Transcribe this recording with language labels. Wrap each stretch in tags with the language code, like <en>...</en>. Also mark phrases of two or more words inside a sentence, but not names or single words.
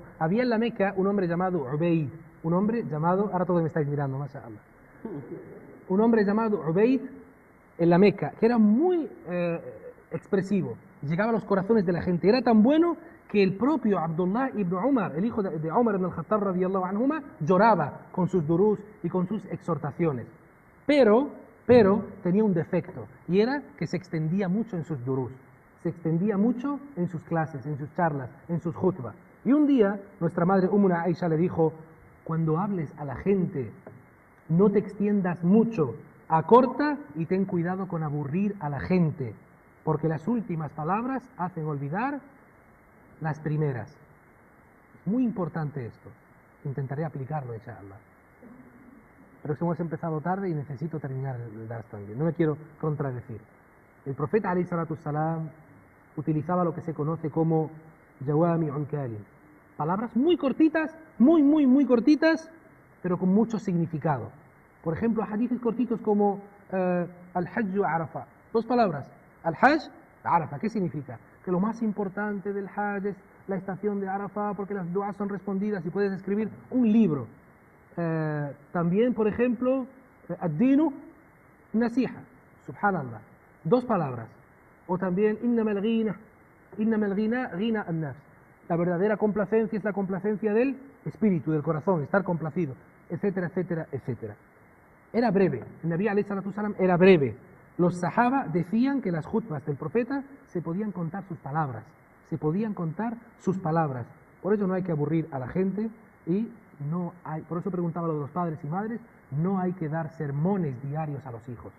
<es>Había en la Meca un hombre llamado Ubayd, ahora todos me estáis mirando, mashallah. Un hombre llamado Ubayd en la Meca, que era muy expresivo, llegaba a los corazones de la gente, era tan bueno que el propio Abdullah ibn Umar, el hijo de Umar ibn al-Khattab</es> <ar>رضي الله عنهما,</ar> <es>lloraba con sus durús y con sus exhortaciones, pero tenía un defecto, y era que se extendía mucho en sus durús. se extendía mucho en sus clases, en sus charlas, en sus khutbas. Y un día nuestra madre Ummuna Aisha le dijo, cuando hables a la gente, no te extiendas mucho, acorta y ten cuidado con aburrir a la gente, porque las últimas palabras hacen olvidar las primeras. Es muy importante esto. Intentaré aplicarlo, inshallah. Pero hemos empezado tarde y necesito terminar el dars también. No me quiero contradecir. El profeta</es> <ar>عليه الصلاة والسلام</ar> <es>utilizaba lo que se conoce como</es> <ar>جوامع الكلم.</ar> <es>Palabras muy cortitas, muy cortitas, pero con mucho significado. Por ejemplo, hadices cortitos como</es> <ar>الحج عرفة.</ar> <es>2 palabras.</es> <ar>الحج عرفة.</ar> <es>¿Qué significa? Que lo más importante del hajj es la estación de Arafah porque las duas son respondidas y puedes escribir un libro. También, por ejemplo,</es> <ar>الدين النصيحة.</ar> <es>Subhanallah. 2 palabras. O también</es> <ar>إنما الغنى غنى النفس.</ar> <es>La verdadera complacencia es la complacencia del espíritu, del corazón, estar complacido, etcétera, etcétera, etcétera. Era breve. El Nabi</es> <ar>عليه الصلاة والسلام</ar> <es>era breve. Los sahaba decían que las khutbas del profeta se podían contar sus palabras. Se podían contar sus palabras. Por eso no hay que aburrir a la gente y no hay, por eso preguntaba a los padres y madres, no hay que dar sermones diarios a los hijos.</es>